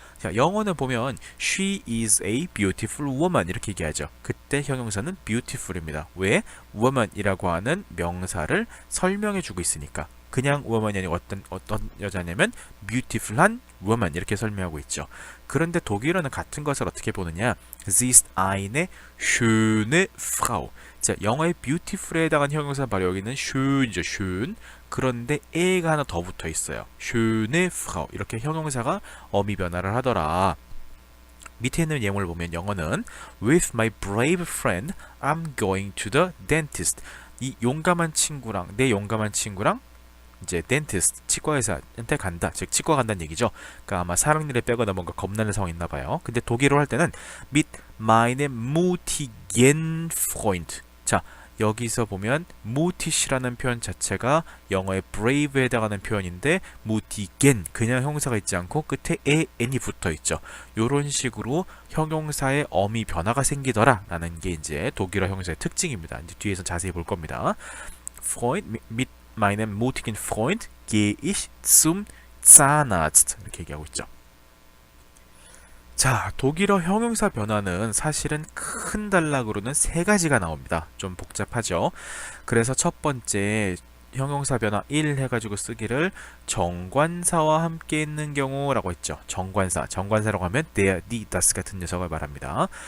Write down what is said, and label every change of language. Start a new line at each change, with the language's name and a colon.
Korean: 자, 영어는 보면
English: she is a beautiful woman
Korean: 이렇게 얘기하죠. 그때 형용사는 beautiful입니다. 왜? woman이라고 하는 명사를 설명해 주고 있으니까. 그냥 woman이 아니고 어떤 여자냐면 beautiful한 woman 이렇게 설명하고 있죠. 그런데 독일어는 같은 것을 어떻게 보느냐?
German: Sie ist eine schöne Frau.
Korean: 자, 영어의 beautiful에 해당하는 형용사는 바로 여기는 schön이죠, schön. 그런데 에가 하나 더 붙어 있어요.
German: schöne Frau.
Korean: 이렇게 형용사가 어미 변화를 하더라. 밑에 있는 예문을 보면 영어는
English: With my brave friend, I'm going to the dentist.
Korean: 이 용감한 친구랑, 내 용감한 친구랑 이제 dentist, 치과 의사한테 간다. 즉 치과 간다는 얘기죠. 그러니까 아마 사랑니를 빼거나 뭔가 겁나는 상황이 있나 봐요. 근데 독일어로 할 때는
German: mit meinem mutigen Freund.
Korean: 자, 여기서 보면 mutig이라는 표현 자체가 영어의 brave에 해당하는 표현인데 mutigen 그냥 형용사가 있지 않고 끝에 n이 붙어 있죠. 요런 식으로 형용사의 어미 변화가 생기더라 라는 게 이제 독일어 형용사의 특징입니다. 이제 뒤에서 자세히 볼 겁니다.
German: Freund mit meinem mutigen Freund gehe ich zum Zahnarzt.
Korean: 이렇게 얘기하고 있죠. 자, 독일어 형용사 변화는 사실은 큰 단락으로는 세 가지가 나옵니다. 좀 복잡하죠. 그래서 첫 번째 형용사 변화 1 해가지고 쓰기를 정관사와 함께 있는 경우라고 했죠. 정관사라고 하면 der, die, das 같은 녀석을 말합니다.